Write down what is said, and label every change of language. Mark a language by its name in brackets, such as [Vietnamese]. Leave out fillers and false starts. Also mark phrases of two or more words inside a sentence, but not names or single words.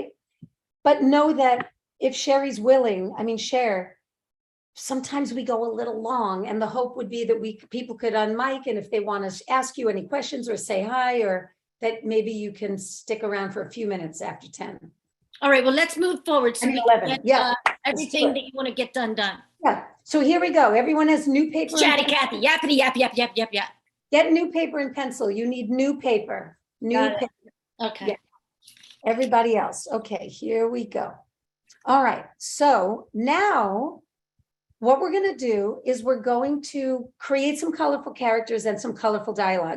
[English] But know that if Sherry's willing, I mean, sometimes we go a little long, and the hope would be that people could unmic, and if they want to ask you any questions or say hi, or that maybe you can stick around for a few minutes after 10. All right, well, let's move forward so I mean, we can 11, get yeah. everything that you want to get done. Yeah, so here we go. Everyone has new paper. Chatty Cathy, yappity yap yap yap yap yap. Get new paper and pencil. You need new paper. New paper. Okay. Yeah. Everybody else. Okay, here we go. All right, so now what we're going to do is we're going to create some colorful characters and some colorful dialogue.